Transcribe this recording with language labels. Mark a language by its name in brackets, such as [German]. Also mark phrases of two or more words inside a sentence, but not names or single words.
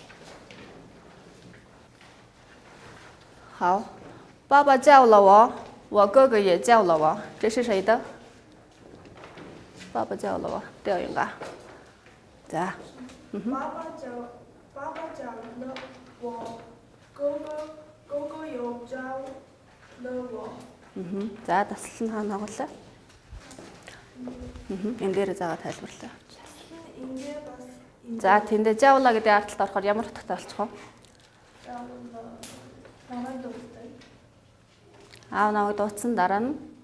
[Chinese] 好，爸爸叫了我，我哥哥也叫了我，这是谁的？爸爸叫了我，调用吧。咋？爸爸叫了我，哥哥又叫了我。 [Mongolian] За таслал нь хаана оголоо? Энэ дээр заагаа тайлбарлаа. За тэндээ жавла гэдэг ардлалд орохоор ямар утгатай болчих вэ? Аав намайг дуудсан дараа нь?